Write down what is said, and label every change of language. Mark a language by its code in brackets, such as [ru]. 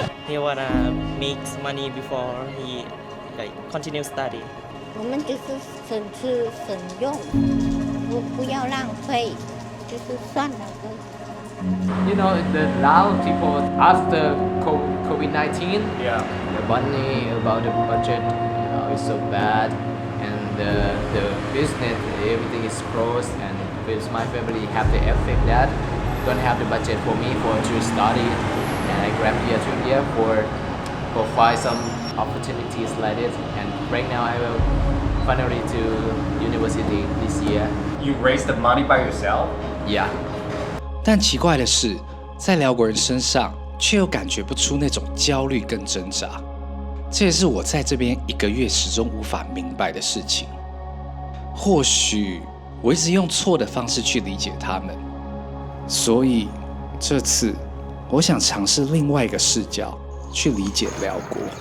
[en] He wanna make money before he continue study. [zh] 我們就是省吃省用，不要浪費，就是算了。 [en] You know, the Lao people after COVID-19, the money about the budget is so bad, and the business, everything is closed, and with my family have the effect that don't have the budget for me to study, and I grabbed here to India for find some opportunities like this, and right now I will finally to university this year. You raised the money by yourself? Yeah. [zh] 但奇怪的是，在寮國人身上卻又感覺不出那種焦慮跟掙扎，這也是我在這邊1個月始終無法明白的事情。或許我一直用錯的方式去理解他們，所以這次我想嘗試另外一個視角去理解寮國。